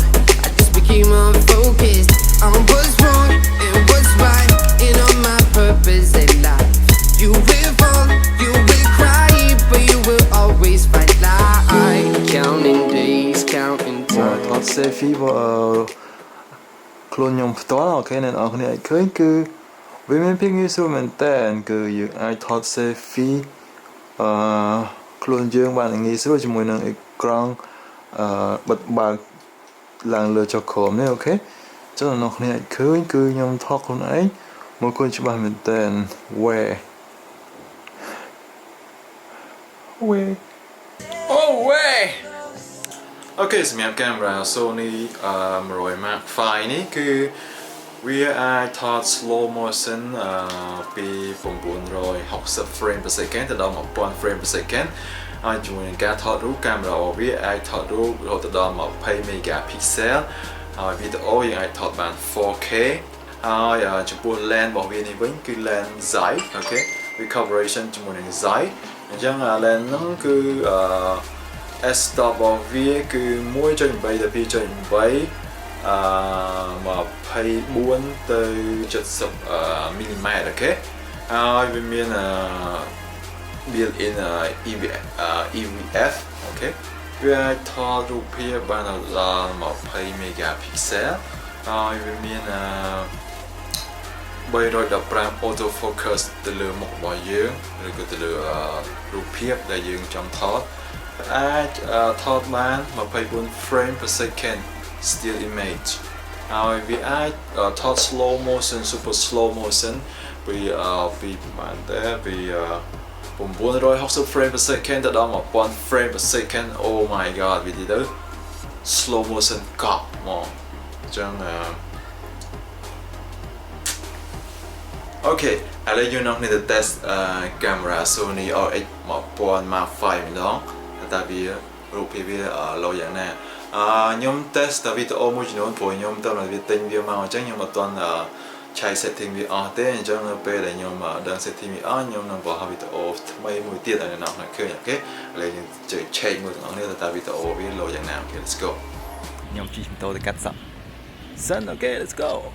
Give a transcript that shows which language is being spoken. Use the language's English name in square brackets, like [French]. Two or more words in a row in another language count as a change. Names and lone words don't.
[English] I just became unfocused on what's wrong and what's right, and on my purpose in life. You will fall, you will cry, but you will always find light. Counting days, counting time. [Khmer] ថត selfie ខ្លួនខ្ញុំផ្ទាល់អូខេអ្នកនរគ្នាអាចឃើញគឺវាមានភាពងាយស្រួលមែនតើគឺយើងអាចថត selfie ខ្លួនយើងបានងាយស្រួលជាមួយនឹងអេក្រង់បិទបើកឡើងលើចុះក្រោមនេះអូខេចឹងអ្នកនរគ្នាអាចឃើញគឺខ្ញុំថតខ្លួនឯងមកឃើញច្បាស់មែនតើ where oh way អូខេសម្រាប់កាមេរ៉ា Sony RX100 V នេះគឺវាអាចថត [English] slow motion [Khmer] ពី 960 [English] frame per second [Khmer] ទៅដល់1000 [English] frame per second [Khmer] ហើយជាមួយនឹងការថតរូបកាមេរ៉ារបស់វាអាចថតរូបរហូតដល់20 megapixel ហើយវីដេអូយើងអាចថតបាន 4K ហើយចំពោះ lens របស់វានេះវិញគឺ lens ហ្សៃ អូខេ វា collaboration ជាមួយនឹងហ្សៃអញ្ចឹង lens ហ្នឹងគឺ S stop របស់វាគឺ 1.8 ទៅ 2.8 24 ទៅ70 មីលីម៉ែត្រ អូខេ ហើយវាមាន [English] built-in EVF [Khmer] អូខេ វាអាចថតរូបភាពបានដល់20 megapixel ហើយវាមាន 315 [English] auto focus [Khmer] ទៅលើមុខរបស់យើងឬក៏ទៅលើរូបភាពដែលយើងចង់ថតអាចថតបាន24 [English] frame per second still image [Khmer] ហើយវាអាចថត [English] slow motion super slow motion [Khmer] ពីប្រហែលទៅពី960 [English] frame per second [Khmer] ទៅដល់1000 [English] frame per second oh my god [Khmer] វាទៅ [English] slow motion [Khmer] កប់មកអញ្ចឹង អូខេឥឡូវយើងនឹងទៅ [English] test camera [Khmer] Sony RX1000 Mark V ម្ដងតើវារូបភាពវាលោយ៉ាងណាខ្ញុំ test តែវីដេអូមួយចំនួនព្រោះខ្ញុំតើវាទិញវាមកអញ្ចឹងខ្ញុំអត់ទាន់ឆៃ setting វាអស់ទេអញ្ចឹងនៅពេលដែលខ្ញុំដឹង setting វាអស់ខ្ញុំនឹងបង្ហោះវីដេអូថ្មីមួយទៀតឲ្យអ្នកនរឃើញអូខេឥឡូវយើងជិះ check មួយទាំងអស់នេះតើវីដេអូវាលោយ៉ាងណាអូខេ [English] let's go [Khmer] ខ្ញុំជិះម៉ូតូទៅកាត់សក់សិនអូខេ [English] let's go